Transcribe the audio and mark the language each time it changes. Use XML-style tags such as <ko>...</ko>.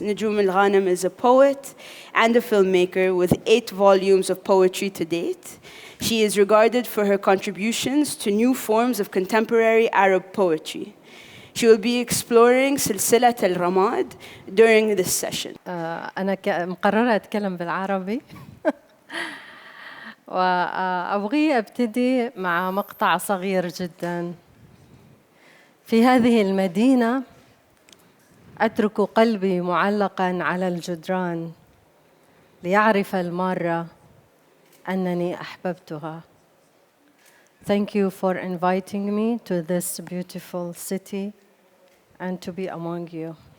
<en>Nujoom Al Ghanem is a poet and a filmmaker with 8 volumes of poetry to date. She is regarded for her contributions to new forms of contemporary Arab poetry. She will be exploring Silsilat Al Ramad during this session.</en> <ar>أنا مقررة أتكلم بالعربي وأبغي أبتدي مع مقطع صغير جداً. في هذه المدينة أترك قلبي معلقاً على الجدران ليعرف المارة أنني أحببتها.</ar> <en>Thank you for inviting me to this beautiful city and to be among you.</en>